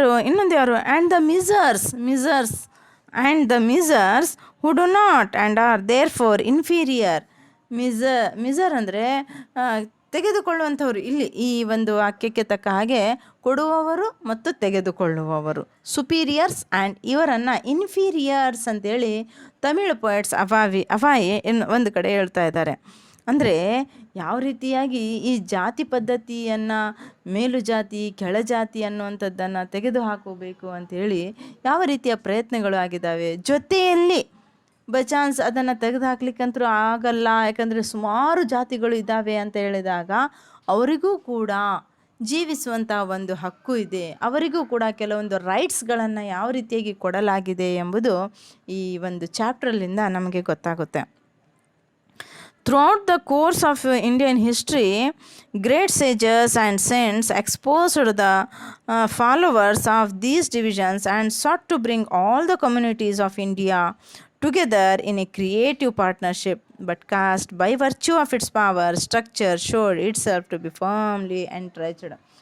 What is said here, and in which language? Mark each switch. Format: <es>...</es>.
<kn>ಇನ್ನೊಂದು ಯಾರು</kn> <en>And the misers and the misers who do not and are therefore inferior.</en> <kn>ಮಿಸರ್ ಅಂದರೆ ತೆಗೆದುಕೊಳ್ಳುವಂಥವ್ರು. ಇಲ್ಲಿ ಈ ಒಂದು ವಾಕ್ಯಕ್ಕೆ ತಕ್ಕ ಹಾಗೆ ಕೊಡುವವರು ಮತ್ತು ತೆಗೆದುಕೊಳ್ಳುವವರು, ಸುಪೀರಿಯರ್ಸ್, ಆ್ಯಂಡ್ ಇವರನ್ನು ಇನ್ಫೀರಿಯರ್ಸ್ ಅಂತೇಳಿ ತಮಿಳು ಪೊಯೆಟ್ಸ್ ಅವಾಯಿ ಒಂದು ಕಡೆ ಹೇಳ್ತಾ ಇದ್ದಾರೆ. ಅಂದರೆ ಯಾವ ರೀತಿಯಾಗಿ ಈ ಜಾತಿ ಪದ್ಧತಿಯನ್ನು, ಮೇಲು ಜಾತಿ ಕೆಳಜಾತಿ ಅನ್ನುವಂಥದ್ದನ್ನು ತೆಗೆದು ಹಾಕೋಬೇಕು ಅಂಥೇಳಿ ಯಾವ ರೀತಿಯ ಪ್ರಯತ್ನಗಳು ಆಗಿದ್ದಾವೆ. ಜೊತೆಯಲ್ಲಿ</kn> <en>by chance</en> <kn>ಅದನ್ನು ತೆಗೆದು ಹಾಕ್ಲಿಕ್ಕಂತೂ ಆಗಲ್ಲ, ಯಾಕಂದರೆ ಸುಮಾರು ಜಾತಿಗಳು ಇದ್ದಾವೆ ಅಂತ ಹೇಳಿದಾಗ ಅವರಿಗೂ ಕೂಡ ಜೀವಿಸುವಂಥ ಒಂದು ಹಕ್ಕು ಇದೆ, ಅವರಿಗೂ ಕೂಡ ಕೆಲವೊಂದು ರೈಟ್ಸ್ಗಳನ್ನು ಯಾವ ರೀತಿಯಾಗಿ ಕೊಡಲಾಗಿದೆ ಎಂಬುದು ಈ ಒಂದು ಚಾಪ್ಟ್ರಲ್ಲಿಂದ ನಮಗೆ ಗೊತ್ತಾಗುತ್ತೆ.</kn> <en>Throughout the course of Indian history, great sages and saints exposed the followers of these divisions and sought to bring all the communities of India together in a creative partnership. But caste, by virtue of its power structure, showed itself to be firmly entrenched.</en>